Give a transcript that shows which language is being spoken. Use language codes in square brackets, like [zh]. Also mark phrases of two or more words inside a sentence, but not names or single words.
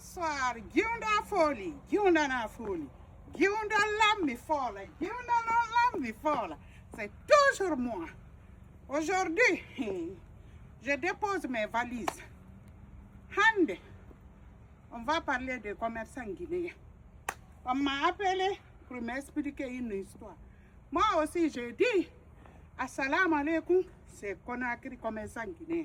[fr] bonsoir. [sus] Giunda Foli, Giunda na Foli, Giunda Lambi Fola, Giunda Lambi Fola. [fr] C'est toujours moi. Aujourd'hui, je dépose mes valises. Hande, on va parler des commerçants guinéens. On m'a appelé pour m'expliquer une histoire. Moi aussi, je dis, [ar] السلام عليكم, [fr] c'est Conakry commerçant guinéen.